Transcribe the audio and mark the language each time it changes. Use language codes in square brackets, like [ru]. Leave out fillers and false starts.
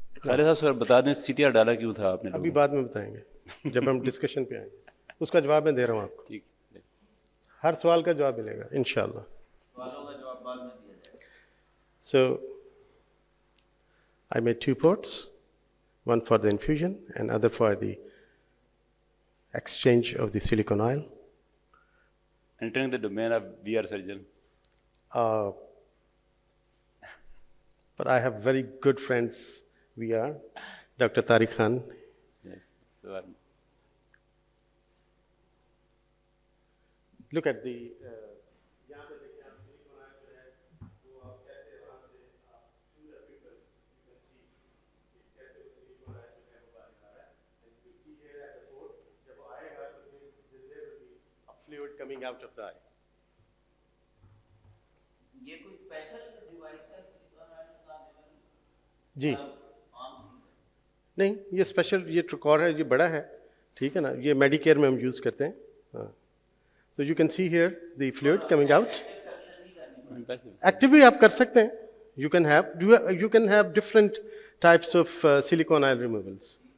[hi] अरे साहब सर बता दें CTR डाला क्यों था आपने अभी बाद में बताएंगे जब हम डिस्कशन पे आएंगे. उसका जवाब मैं दे रहा हूँ आपको. ठीक. हर सवाल का जवाब मिलेगा इंशाल्लाह. [en] So I made 2 ports, one for the infusion and other for the exchange of the silicone oil. Entering the domain of VR surgeon. But I have very good friends. We are Dr. Tariq Khan. Yes. So, Look at the. Fluid coming out of the eye. [hi] ये कोई special device है silicon oil लगाने वाली? जी आम नहीं, ये special ये ट्रुकॉर है, ये बड़ा है, ठीक है ना. ये मेडिकेयर में हम यूज़ करते हैं. हाँ. [en] So you can see here the fluid coming out. [hi] Active भी आप कर सकते हैं. [en] You can have different types of silicone oil removals.